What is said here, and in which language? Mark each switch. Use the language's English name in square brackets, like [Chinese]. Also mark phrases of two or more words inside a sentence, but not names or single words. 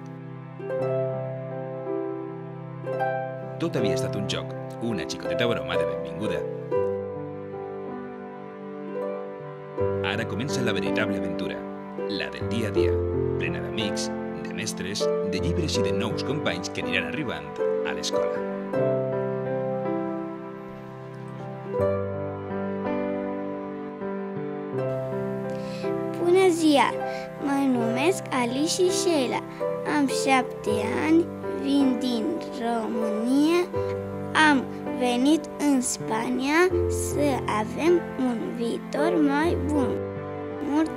[Catalan] Tot havia estat un joc, una xicoteta broma de benvinguda. Ara comença la veritable aventura, la del dia a dia, plena d'amics, de mestres, de llibres i de nous companys que aniran arribant a l'escola. [Romanian] Bună ziua! Mă numesc Alice Sheila, am 7 ani, vin din România, am venit în Spania să avem un viitor mai bun.